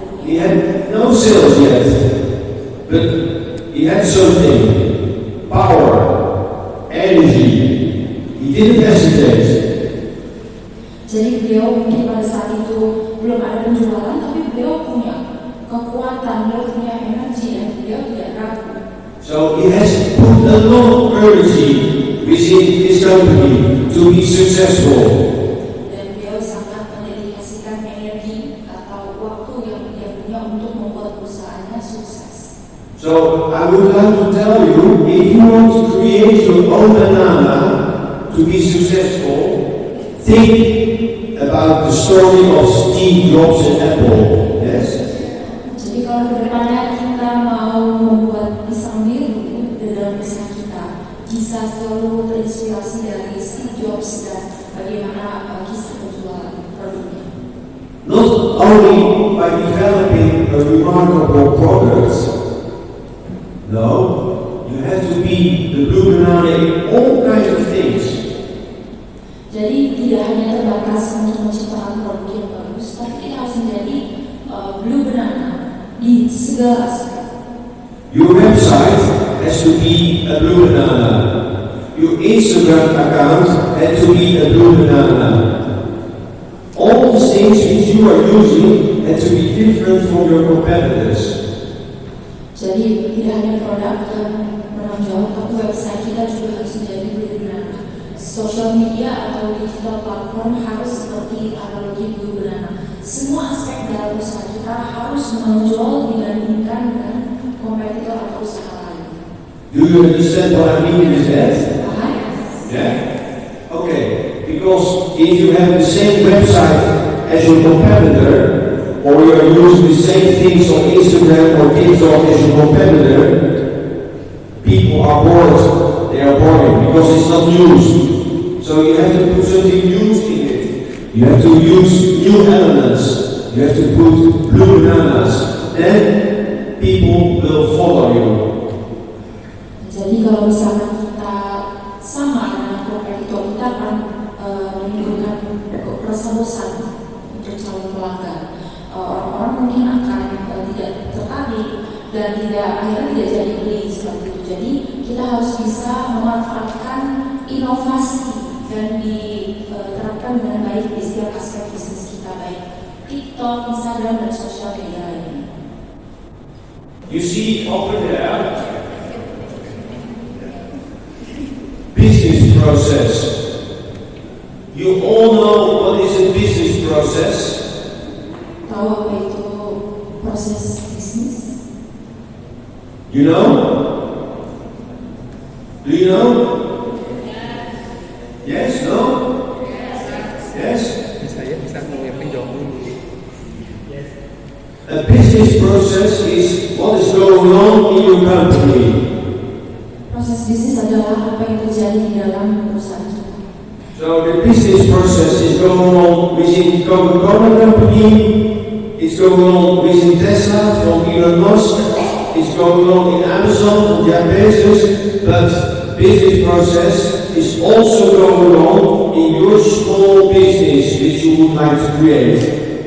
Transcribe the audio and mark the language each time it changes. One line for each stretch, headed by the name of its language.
English: He had no sales yet. But he had something. Power. Energy. He didn't hesitate.
Indonesian: Jadi beliau mungkin pada saat itu belum ada penjualan, tapi beliau punya kekuatan, beliau punya energi, dan beliau tidak ragu.
English: So he has put a lot of energy within his company to be successful.
Indonesian: Dan beliau sangat mendedikasikan energi atau waktu yang dia punya untuk membuat perusahaannya sukses.
English: So I would like to tell you, if you want to create your own banana to be successful, think about the story of Steve Jobs and Apple. Yes.
Indonesian: Jadi kalau kedepannya kita mau membuat pisang biru dalam pisang kita, bisa selalu terinspirasi dari Steve Jobs dan bagaimana kisah penjualan produknya.
English: Not only by developing a remarkable product. No, you have to be the blue banana in all kinds of things.
Indonesian: Jadi tidak hanya terbatas untuk menciptakan produk yang bagus, tapi kita harus menjadi blue banana di segala aspek.
English: Your website has to be a blue banana. Your Instagram account has to be a blue banana. All the things which you are using have to be different from your competitors.
Indonesian: Jadi tidak hanya produk yang menonjol, tapi website kita juga harus menjadi blue banana. Social media atau digital platform harus seperti analogi blue banana. Semua aspek dalam usaha kita harus menonjol dibandingkan dengan kompetitor atau usaha lain.
English: Do you understand what I mean with that? Yes. Yeah? Okay. Because if you have the same website as your competitor, or you are using the same things on Instagram or TikTok as your competitor, people are bored. They are boring because it's not news. So you have to put something new in it. You have to use new elements. You have to put blue bananas. Then people will follow you.
Indonesian: Jadi kalau misalnya kita sama dengan kompetitor, kita akan menimbulkan rasa bosan untuk calon pelanggan. Orang-orang mungkin akan tidak tertarik dan akhirnya tidak jadi beli seperti itu. Jadi kita harus bisa memanfaatkan inovasi dan diterapkan dengan baik di setiap aspek bisnis kita, baik TikTok, Instagram, dan sosial media lainnya.
English: You see over there, business process. You all know what is a business process?
Indonesian: Tahu apa itu proses bisnis?
English: You know? Do you know? Yes, no? Yes? A business process is what is going on in your company. Proses bisnis adalah apa yang terjadi di dalam perusahaan kita. So the business process is going on within Coca-Cola company, it's going on within Tesla from Elon Musk, it's going on in Amazon from Jeff Bezos, but business process is also going on in your small business which you would like to create.